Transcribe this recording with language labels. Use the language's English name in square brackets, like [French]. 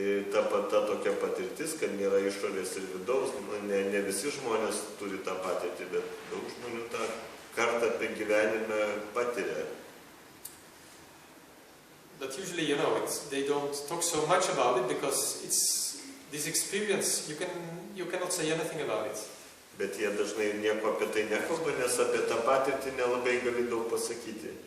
[Lithuanian] Ta tokia patirtis, kad nėra išorės ir vidaus, ne visi žmonės turi tą patirtį, bet daug žmonių tą kartą apie gyvenimą patiria. [English] But usually, they don't talk so much about it because it's this experience. You cannot say anything about it. [Lithuanian] Bet jie dažnai nieko apie tai nekalba, nes apie tą patirtį nelabai gali daug pasakyti.